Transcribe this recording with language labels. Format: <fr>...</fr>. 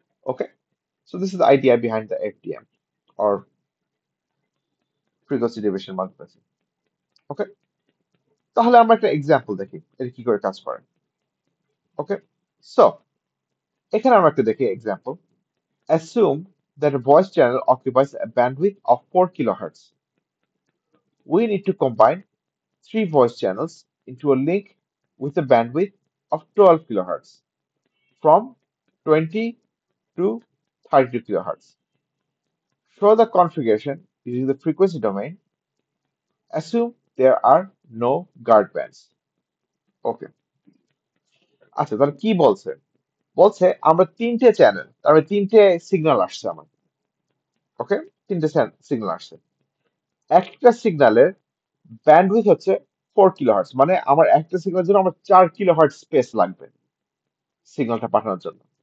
<en>Okay, so this is the idea behind the FDM or frequency division multiplexing.</en> <bn>ওকে, তাহলে আমরা একটা example দেখি এটা কি করে কাজ করে। ওকে, সো এখানে আমরা একটা দেখি example.</bn> <en>Assume that a voice channel occupies a bandwidth of 4 kilohertz. We need to combine three voice channels into a link with a bandwidth of 12 kilohertz from 20 to 32 kilohertz. Show the configuration using the frequency domain. Assume there are no guard bands.</en> <bn>Okay, আচ্ছা তাহলে কি বলছে? বলছে আমরা তিনটে channel, তার মানে তিনটে সিগন্যাল আসছে আমার। ওকে, তিনটে সিগন্যাল আসছে। একটা সিগন্যালের ব্যান্ডউইথ হচ্ছে 4 কিলোহার্টজ, মানে আমার একটা সিগন্যালের জন্য আমার 4 কিলোহার্টজ স্পেস লাগবে সিগন্যালটা পাঠানোর জন্য।</bn>